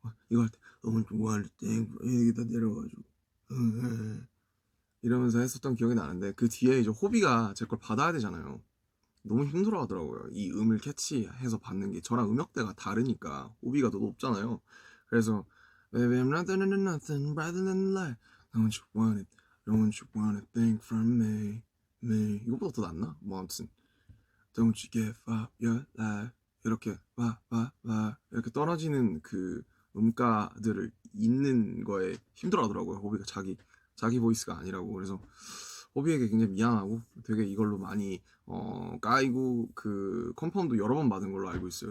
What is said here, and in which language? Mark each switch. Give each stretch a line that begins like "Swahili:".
Korean: 이거 할 때 음을 좋아할 때 여기다 내려가지고 이러면서 했었던 기억이 나는데 그 뒤에 이제 호비가 제 걸 받아야 되잖아요. 너무 힘들어 하더라고요. 이 음을 캐치해서 받는 게 저랑 음역대가 다르니까 호비가 더 높잖아요. 그래서
English: Baby I'm not doing nothing rather than life Don't you want it Don't you want a thing from me
Korean: 이거보다 더 낫나? 뭐 아무튼
English: Don't you give up your life
Korean: 이렇게 이렇게 떨어지는 그 음가들을 잇는 거에 힘들어 하더라고요. 호비가 자기 보이스가 아니라고. 그래서 호비에게 굉장히 미안하고 되게 이걸로 많이 까이고 그 컨펌도 여러 번 받은 걸로 알고 있어요.